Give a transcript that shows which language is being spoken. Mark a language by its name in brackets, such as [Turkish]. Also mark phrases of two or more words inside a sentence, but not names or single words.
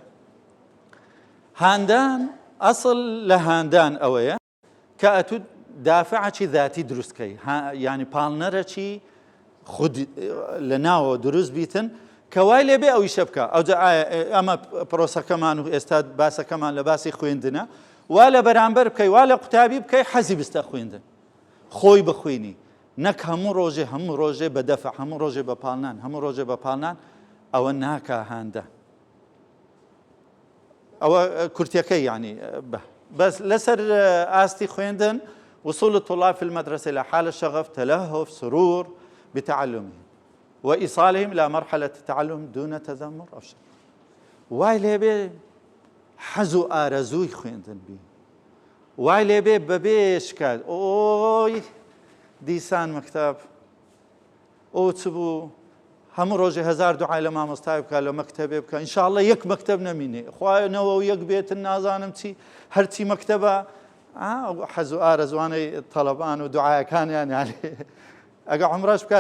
[Central Kurdish] هاندان ئەسڵ لە هاندان ئەوەیە کە ئەتو دافعێکی ذاتی دروستکەی ینی پاڵنەرەکی خود لە ناوە دروست بیتن کە وای لێبێ ئەو ئیشە بکە ئەمە پرۆسەکەمان و ئێستا باسەکەمان لە باسی خوێندنە وا لە بەرامبەر بکەی وا لە قوتابی بکەی حەزی بستە خوێندن خۆی بخوێنی نەک هەموو ڕۆژێ بە دەفع هەموو ڕۆژێ بە پاڵنان هەموو ڕۆژێ بە پاڵنان ئەوە ناکا هاندە ئەوە کورتەکەی ینی بەس لەسەر ئاستی خوێندن [Arabic] وصول الطلاب في المدرسة إلى حالة شغف تلهف سرور بتعلمهم وإيصالهم إلى مرحلة التعلم دون تذمر أو شك [Central Kurdish] وای لێبێ حەز و ئارەزووی خوێندن بی وای لێبێ بەبێ شکات ئۆی دیسان مەکتەب ئەو چ بوو هەموو ڕۆژێ هەزار دوعای لە مامۆستای بکە لە مەکتەبێ بکە ئینشاءڵڵا یەک مەکتەب نەمینێ خوایەنەوە و یەک بێتن نازانم چی هەرچی مەکتەبە حەز و ئارەزوانەی تەڵەبان و دوعایەکانیان یانی ئەگە عومرەش بکە